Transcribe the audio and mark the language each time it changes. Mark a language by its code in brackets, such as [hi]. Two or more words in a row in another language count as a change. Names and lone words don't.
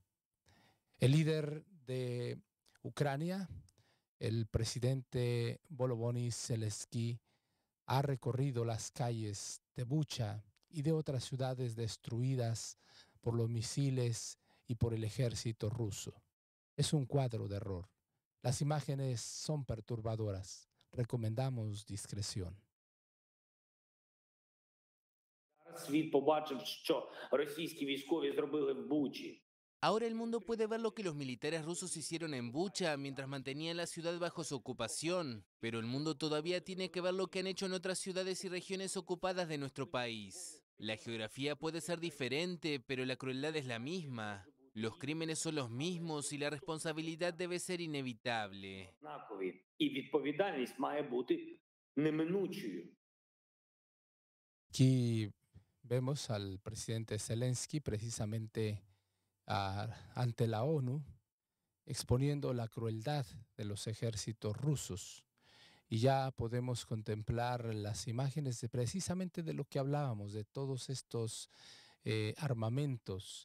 [es] El líder de Ucrania, el presidente Volodymyr Zelensky, ha recorrido las calles de Bucha y de otras ciudades destruidas por los misiles y por el ejército ruso. Es un cuadro de horror. Las imágenes son perturbadoras. Recomendamos discreción. [uk] Світ побачив, що російські військові зробили в Бучі. [es] Ahora el mundo puede ver lo que los militares rusos hicieron en Bucha mientras mantenían la ciudad bajo su ocupación, pero el mundo todavía tiene que ver lo que han hecho en otras ciudades y regiones ocupadas de nuestro país. La geografía puede ser diferente, pero la crueldad es la misma. Los crímenes son los mismos y la responsabilidad debe ser inevitable. [uk] Однакові. І відповідальність має бути неминучою. [es] Aquí vemos al presidente Zelensky precisamente ante la ONU exponiendo la crueldad de los ejércitos rusos. Y ya podemos contemplar las imágenes precisamente de lo que hablábamos, de todos estos armamentos.